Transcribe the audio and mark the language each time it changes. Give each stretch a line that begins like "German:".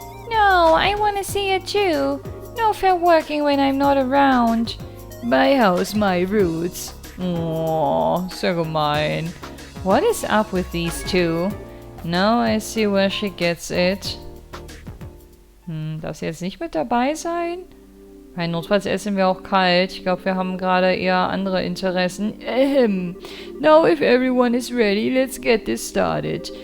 English: No, I want to see it too. No fair working when I'm not around. My house, my roots. Aww,
German: so gemein.
English: What is up with these two? Now I see where she gets it.
German: Darf sie jetzt nicht mit dabei sein? Weil notfalls essen wir auch kalt. Ich glaube, wir haben gerade eher andere Interessen.
English: Now if everyone is ready, let's get this started.